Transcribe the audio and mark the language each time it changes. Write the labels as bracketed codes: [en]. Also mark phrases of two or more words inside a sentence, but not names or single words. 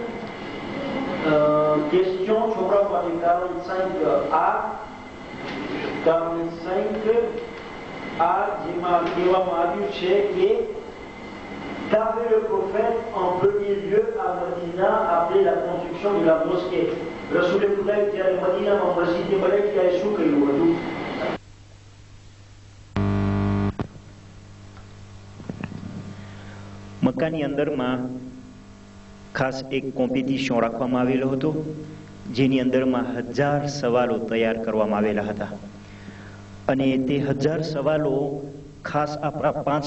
[fr] Question, Chopra 45A. 45A, [gu] કહેવામાં આવ્યું છે કે [fr] qu'avait le prophète en premier lieu à Medina après la construction de la mosquée. [gu] Rasoul Khouda જ્યારે મદીનામાં મસ્જિદ બને ત્યારે શું કર્યું હતું? મક્કાની અંદરમાં ખાસ એક કોમ્પિટિશન રાખવામાં આવેલો હતો જેની અંદરમાં 1000 સવાલો તૈયાર કરવામાં આવેલા હતા અને તે 1000 સવાલો ખાસ આપણા 5